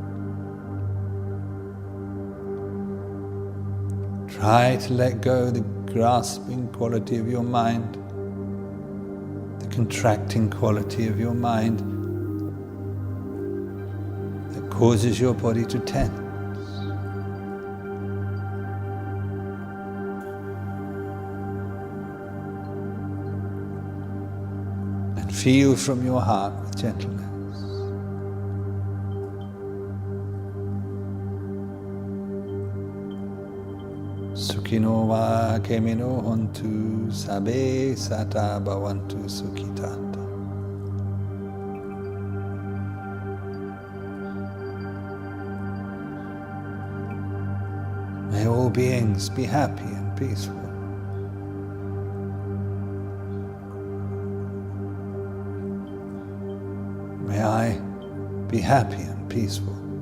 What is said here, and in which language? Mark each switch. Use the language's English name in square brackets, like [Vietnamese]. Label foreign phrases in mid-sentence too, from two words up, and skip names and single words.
[English] Try to let go the grasping quality of your mind, the contracting quality of your mind that causes your body to tense. Feel from your heart with gentleness. [Pali] Sukhino va kemino hontu sabe sata bhavantu sukhitata. [English] May all beings be happy and peaceful. May I be happy and peaceful.